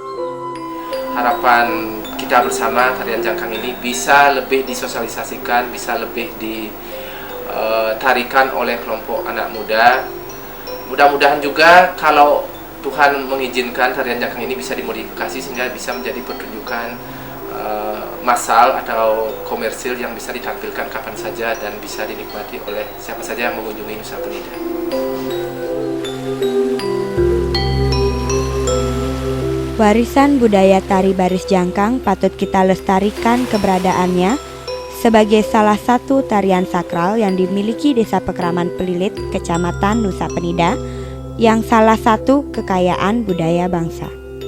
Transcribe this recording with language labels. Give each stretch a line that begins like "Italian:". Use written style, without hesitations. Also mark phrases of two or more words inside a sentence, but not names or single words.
Indonesian: Harapan kita bersama tarian jangkang ini bisa lebih disosialisasikan, bisa lebih ditarikan oleh kelompok anak muda. Mudah-mudahan juga kalau Tuhan mengizinkan tarian jangkang ini bisa dimodifikasi sehingga bisa menjadi pertunjukan massal atau komersil yang bisa ditampilkan kapan saja dan bisa dinikmati oleh siapa saja yang mengunjungi Nusa Penida. Warisan budaya tari baris jangkang patut kita lestarikan keberadaannya sebagai salah satu tarian sakral yang dimiliki Desa Pekraman Pelilit, Kecamatan Nusa Penida, yang salah satu kekayaan budaya bangsa.